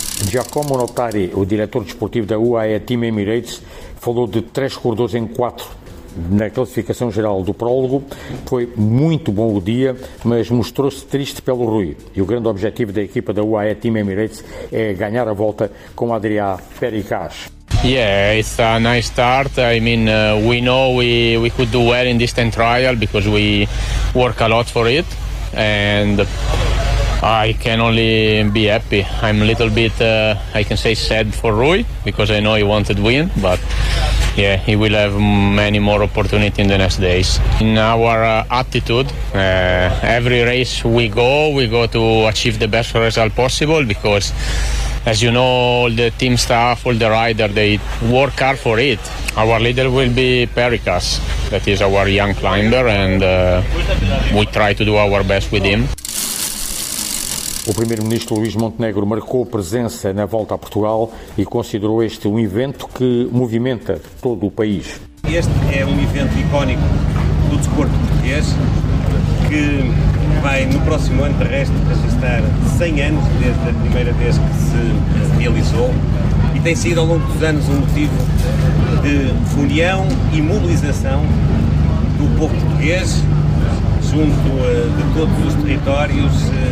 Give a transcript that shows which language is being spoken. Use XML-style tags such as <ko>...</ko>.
<pt>Giacomo Notari, o diretor desportivo da UAE Team Emirates, falou de 3 corredores em 4. Na classificação geral do prólogo, foi muito bom o dia, mas mostrou-se triste pelo Rui. E o grande objetivo da equipa da UAE Team Emirates é ganhar a volta com Adrià Pericaz.</pt> <en>Yeah, it's a nice start. I mean, we know we could do well in this time trial because we work a lot for it. And I can only be happy. I'm a little bit, I can say, sad for Rui because I know he wanted win, but yeah, he will have many more opportunities in the next days. In our attitude, every race we go to achieve the best result possible because, as you know, all the team staff, all the riders, they work hard for it. Our leader will be Pericas, that is our young climber, and we try to do our best with him.</en> <pt>O primeiro-ministro Luís Montenegro marcou presença na volta a Portugal e considerou este um evento que movimenta todo o país. Este é um evento icónico do desporto português que vai, no próximo ano terrestre, registrar 100 anos desde a primeira vez que se realizou e tem sido, ao longo dos anos, um motivo de união e mobilização do povo português junto de todos os territórios.</pt>